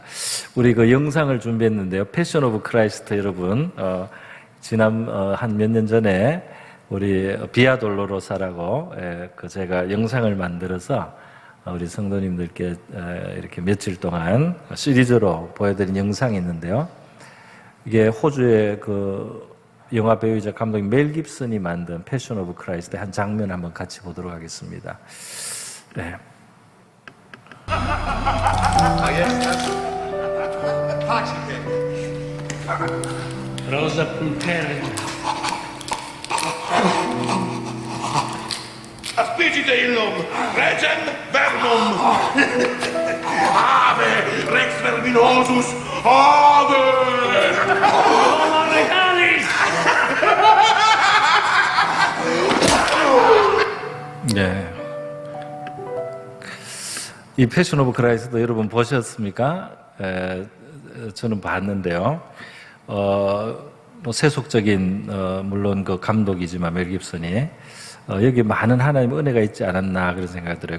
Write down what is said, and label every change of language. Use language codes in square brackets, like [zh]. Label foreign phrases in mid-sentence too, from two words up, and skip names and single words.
[ko] 우리 그 영상을 준비했는데요. 패션 오브 크라이스트 여러분, 지난 한 몇 년 전에 우리 비아 돌로로사라고 그 제가 영상을 만들어서 우리 성도님들께 이렇게 며칠 동안 시리즈로 보여드린 영상이 있는데요. 이게 호주의 그 영화 배우이자 감독인 멜 깁슨이 만든 패션 오브 크라이스트의 한 장면 한번 같이 보도록 하겠습니다. 네. [la] Rosa Pulpere. Aspicite illum, regem verbum. Ave, rex verminosus, ave. Roma regalis! [ko] 네. 이 패션 오브 크라이스트 여러분 보셨습니까? 저는 봤는데요. 뭐 세속적인 물론 그 감독이지만 멜 깁슨이 여기 많은 하나님 은혜가 있지 않았나 그런 생각이 들어요.